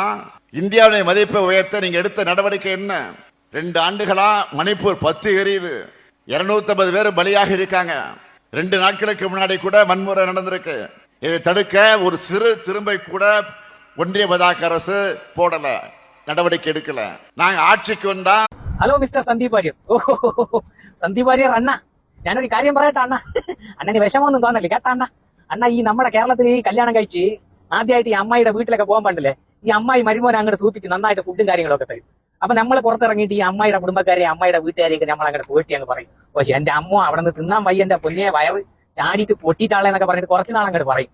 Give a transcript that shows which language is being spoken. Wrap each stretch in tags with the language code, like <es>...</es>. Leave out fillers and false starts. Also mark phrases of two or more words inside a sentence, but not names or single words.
<ta>இந்தியாவுடைய மதிப்பை உயர்த்த நீங்க எடுத்த நடவடிக்கை என்ன? 2 ஆண்டுகளா மணிப்பூர் 10 எரியுது, 250 பேர் பலியாக இருக்காங்க. 2 நாட்களுக்கு முன்னாடி கூட வன்முறை நடந்திருக்கு. இதை தடுக்க ஒரு சிறு திரும்பை கூட ஒன்றிய பாஜக அரசு போடல, நடவடிக்கை எடுக்கல. நாங்க ஆட்சிக்கு வந்தா.</ta> <en>Hello Mister</en> <ml>സന്ദീപ് വാര്യർ. സന്ദീപ് വാര്യർ അണ്ണ, ഞാനൊരു കാര്യം പറയട്ടെ അണ്ണ. അണ്ണന് വിഷമമൊന്നും തോന്നല്ലേ കേട്ടാ അണ്ണ. അണ്ണ ഈ നമ്മുടെ കേരളത്തിൽ ഈ കല്യാണം കഴിച്ച് ആദ്യമായിട്ട് ഈ അമ്മായിയുടെ വീട്ടിലൊക്കെ പോകാൻ പറ്റില്ലേ, ഈ അമ്മായി മരുമോനെ അങ്ങോട്ട് സൂപ്പിച്ച് നന്നായിട്ട് ഫുഡും കാര്യങ്ങളൊക്കെ തരും. അപ്പൊ നമ്മൾ പുറത്തിറങ്ങിയിട്ട് ഈ അമ്മായിയുടെ കുടുംബക്കാരെ അമ്മായിയുടെ വീട്ടുകാരെയൊക്കെ നമ്മൾ അങ്ങോട്ട് പോയിട്ട് അങ്ങ് പറയും, പക്ഷെ എന്റെ അമ്മ അവിടെ നിന്ന് തിന്നാൻ വയ്യ, എന്റെ പൊന്നിയെ വയറ് ചാടിയിട്ട് പൊട്ടിയിട്ടാളെന്നൊക്കെ പറഞ്ഞിട്ട് കുറച്ച് നാളങ്ങോട്ട് പറയും.</ml>